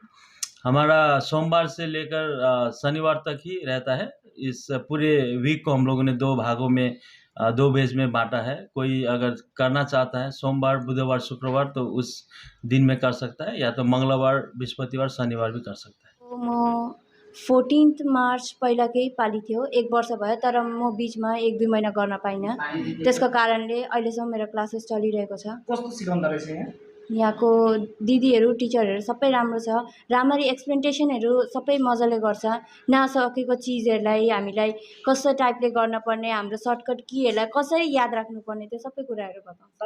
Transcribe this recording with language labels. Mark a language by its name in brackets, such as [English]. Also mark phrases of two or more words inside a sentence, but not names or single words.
[Hindi] हमारा सोमवार से लेकर शनिवार तक ही रहता है। इस पूरे वीक को हम लोगों ने 2 भागों में 2 बैच में बाँटा है। कोई अगर करना चाहता है सोमवार, बुधवार, शुक्रवार तो उस दिन में कर सकता है, या तो मंगलबार, बृहस्पतिवार, शनिवार भी कर सकता है। [Nepali] म 14th मार्च पहिलाकै पाली थियो, 1 वर्ष भयो, तर म बिचमा 1-2 महिना गर्न पाइनँ। त्यसको कारणले अहिलेसम्म मेरो क्लासेस चलिरहेको छ। कस्तो सिकाउँदो रहेछ यहाँ? यहाँको दिदीहरू, टिचरहरू सबै राम्रो छ। राम्ररी एक्सप्लेनेसनहरू सबै मजाले गर्छ। नसकेको चिजहरूलाई हामीलाई कस्तो टाइपले गर्नुपर्ने, हाम्रो सर्टकट कीहरूलाई कसरी याद राख्नुपर्ने, त्यो सबै कुराहरू बताउँछ।